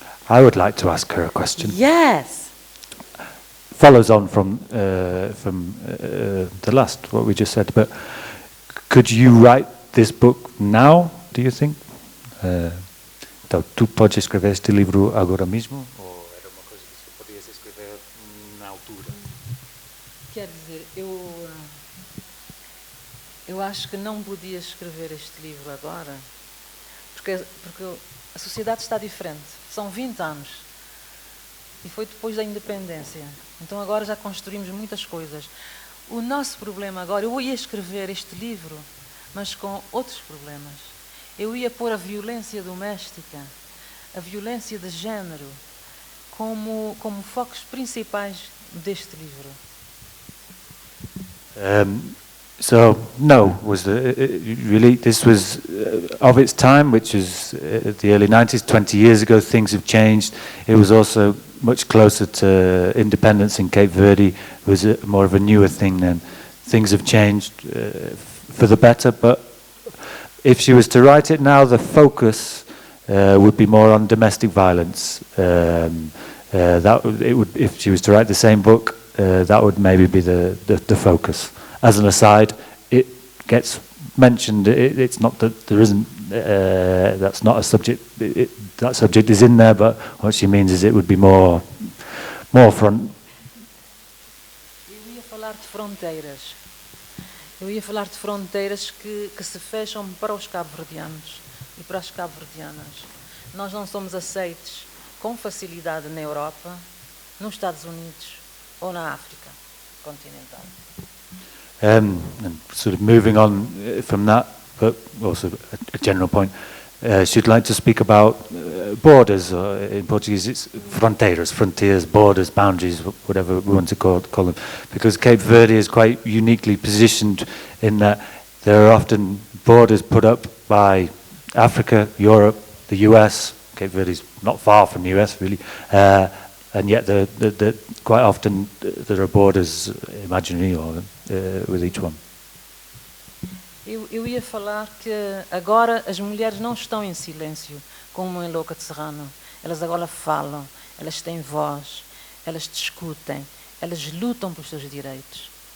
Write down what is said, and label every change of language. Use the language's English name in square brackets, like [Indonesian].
[English] I would like to ask her a question. Yes. Follows on from the last, what we just said, but could you write this book now, do you think? [Portuguese] Então, tu podes escrever este livro agora mesmo? Ou era uma coisa que você podias escrever na altura? Quer dizer, eu acho que não podia escrever este livro agora, porque a sociedade está diferente. São 20 anos. E foi depois da independência. Então agora já construímos muitas coisas. O nosso problema agora, eu ia escrever este livro, mas com outros problemas. Eu ia pôr a violência doméstica, a violência de género, como focos principais deste livro. [English] So no, really this was of its time, which is the early 90s, 20 years ago. Things have changed. It was also much closer to independence in Cape Verde. It was more of a newer thing then. Things have changed for the better, but if she was to write it now, the focus would be more on domestic violence. If she was to write the same book, that would maybe be the focus. As an aside, it gets mentioned. It's not that there isn't. That's not a subject. That subject is in there, but what she means is it would be more front. [Portuguese] Eu ia falar de fronteiras. Eu ia falar de fronteiras que se fecham para os cabo-verdianos e para as cabo-verdianas. Nós não somos aceitos com facilidade na Europa, nos Estados Unidos ou na África continental. [English] And sort of moving on from that, but also a general point, she'd like to speak about borders. In Portuguese, it's frontiers, borders, boundaries, whatever we want to call them. Because Cape Verde is quite uniquely positioned in that there are often borders put up by Africa, Europe, the US. Cape Verde is not far from the US, really. And yet, quite often, there are borders, imaginary, with each one. [Portuguese] Eu ia falar que agora as mulheres não estão em silêncio, como em Louca de Serrano. Elas agora falam, elas têm voz, elas discutem, elas lutam pelos seus direitos.